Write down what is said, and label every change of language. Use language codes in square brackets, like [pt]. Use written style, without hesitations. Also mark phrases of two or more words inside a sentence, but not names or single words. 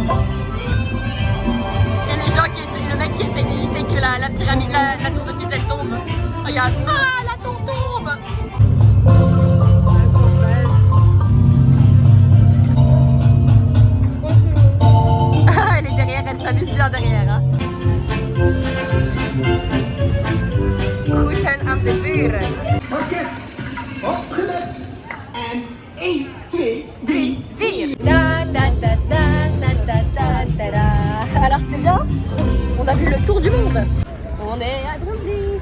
[fr] Et les gens qui essaient, le mec qui essaie d'éviter que la pyramide, la tour de Pise elle tombe. Regarde, ah la tour tombe. Elle est derrière, elle s'amuse bien derrière. Hein. [nl] Groeten aan de buren. Opgelet. En 1, 2, 3, 4. Da, da, da, da, da, da, da, da. [fr] Alors c'était bien. On a vu le tour du monde. On est à Dromvliet.